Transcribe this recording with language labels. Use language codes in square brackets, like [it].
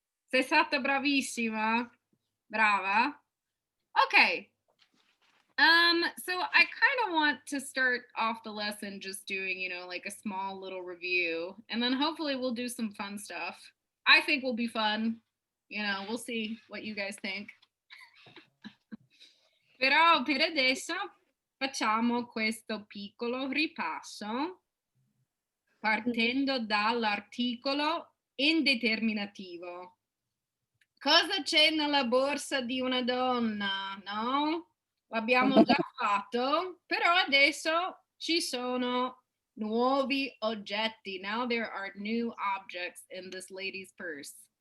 [it] Sei stata bravissima. Brava. Okay. [en] So I kind of want to start off the lesson just doing, like a small little review, and then hopefully we'll do some fun stuff. I think will be fun. We'll see what you guys think. [it] Però per adesso facciamo questo piccolo ripasso partendo dall'articolo indeterminativo. Cosa c'è nella borsa di una donna, no? L'abbiamo già fatto, però adesso ci sono nuovi oggetti. [en] Now there are new objects in this lady's purse.